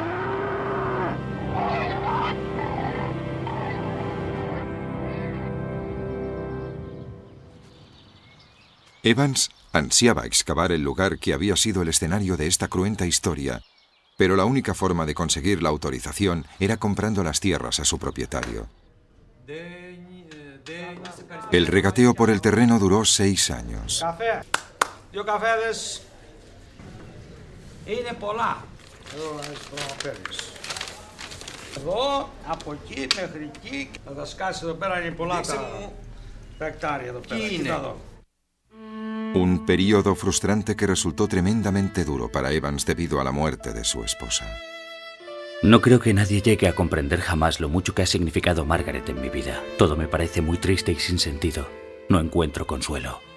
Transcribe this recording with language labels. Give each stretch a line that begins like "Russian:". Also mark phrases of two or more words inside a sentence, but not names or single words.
Spanish: Evans ansiaba excavar el lugar que había sido el escenario de esta cruenta historia, pero la única forma de conseguir la autorización era comprando las tierras a su propietario. El regateo por el terreno duró 6 años. Café.
Greek: Δύο καφέδες. Είναι πολλά. Εδώ, από εκεί μέχρι εκεί. Θα τα σκάσει εδώ πέρα, είναι πολλά τα εκτάρια εδώ πέρα. Κοίτα εδώ.
Spanish: Un periodo frustrante que resultó tremendamente duro para Evans debido a la muerte de su esposa. No creo que nadie llegue a comprender jamás lo mucho que ha significado Margaret en mi vida. Todo me parece muy triste y sin sentido. No encuentro consuelo.